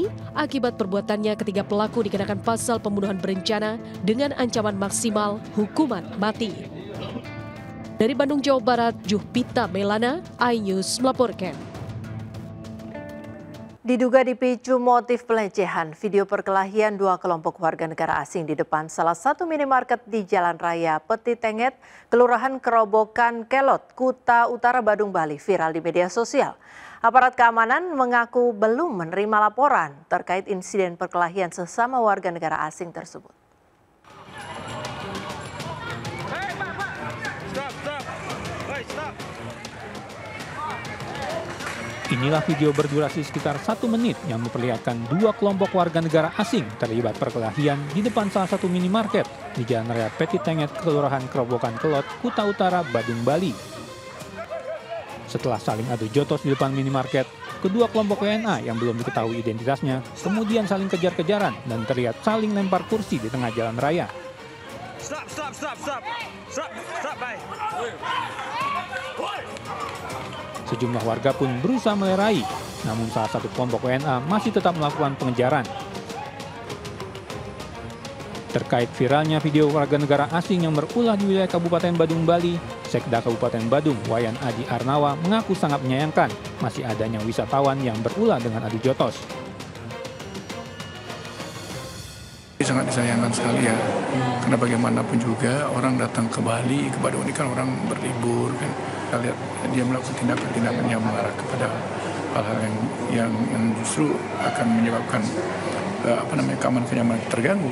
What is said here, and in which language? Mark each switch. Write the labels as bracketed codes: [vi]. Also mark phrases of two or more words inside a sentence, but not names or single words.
[id] Akibat perbuatannya, ketiga pelaku dikenakan pasal pembunuhan berencana dengan ancaman maksimal hukuman mati. Dari Bandung, Jawa Barat, Juhpita Melana, iNews melaporkan. Diduga dipicu motif pelecehan, video perkelahian dua kelompok warga negara asing di depan salah satu minimarket di Jalan Raya Peti Tenget, Kelurahan Kerobokan Kelot, Kuta Utara, Badung, Bali, viral di media sosial. Aparat keamanan mengaku belum menerima laporan terkait insiden perkelahian sesama warga negara asing tersebut. Inilah video berdurasi sekitar 1 menit yang memperlihatkan dua kelompok warga negara asing terlibat perkelahian di depan salah satu minimarket di Jalan Raya Peti Tenget, Kelurahan Kerobokan Kelot, Kuta Utara, Badung, Bali. Setelah saling adu jotos di depan minimarket, kedua kelompok WNA yang belum diketahui identitasnya kemudian saling kejar-kejaran dan terlihat saling lempar kursi di tengah jalan raya. Sejumlah warga pun berusaha melerai, namun salah satu kelompok WNA masih tetap melakukan pengejaran. Terkait viralnya video warga negara asing yang berulah di wilayah Kabupaten Badung, Bali, Sekda Kabupaten Badung, Wayan Adi Arnawa, mengaku sangat menyayangkan masih adanya wisatawan yang berulah dengan adu jotos. Sangat disayangkan sekali ya, karena bagaimanapun juga orang datang ke Bali, ke Badung ini kan orang berlibur kan. Kita lihat dia melakukan tindakan-tindakan yang mengarah kepada hal-hal yang justru akan menyebabkan keamanan kenyamanan terganggu.